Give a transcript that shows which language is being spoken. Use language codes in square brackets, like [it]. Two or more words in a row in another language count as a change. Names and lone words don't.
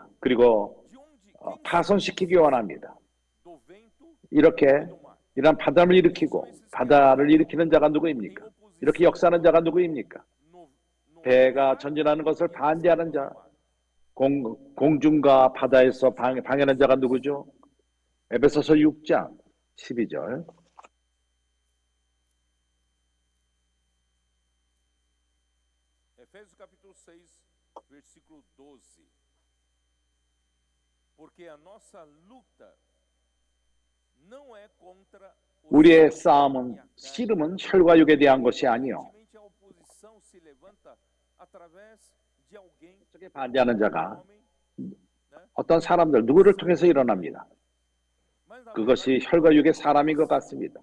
[ko] 그리고 파손시키기 원합니다. 이런 바다를 일으키는 자가 누구입니까? 이렇게 역사하는 자가 누구입니까? 배가 전진하는 것을 반대하는 자, 공중과 바다에서 방해하는 자가 누구죠? 에베소서 6장 12절. [pt] Efésios capítulo 6, versículo 12. Porque a nossa luta não é contra [ko] 우리의 싸움은 씨름은 혈과 육에 대한 것이 아니요. 반대하는 자가 어떤 사람들 누구를 통해서 일어납니다. 그것이 혈과 육의 사람인 것 같습니다.